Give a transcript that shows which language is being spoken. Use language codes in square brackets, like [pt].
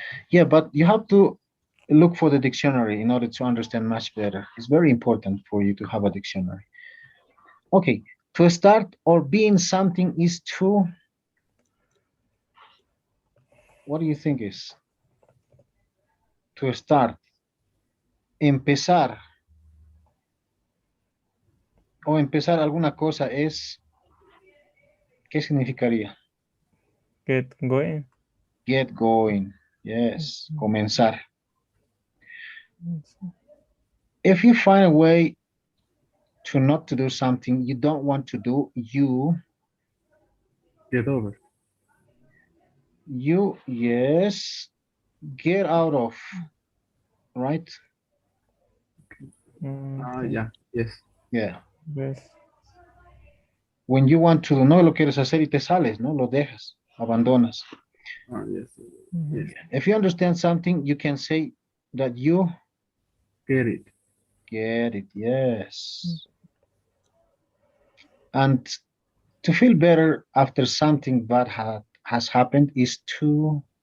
[en] Yeah, but you have to look for the dictionary in order to understand much better. It's very important for you to have a dictionary. Okay, to start or be in something is to, what do you think is? [es] To start, empezar, o empezar alguna cosa es, ¿qué significaría? [en] Get going. Get going, yes, comenzar. If you find a way to not to do something you don't want to do, you get over. You, yes, get out of, right? Yeah, yes. Yeah. Yes. [es] When you want to, no lo quieres hacer y te sales, ¿no? Lo dejas, abandonas. [en] Yes. Yes. If you understand something, you can say that you get it. Get it, yes. And to feel better after something bad has happened is to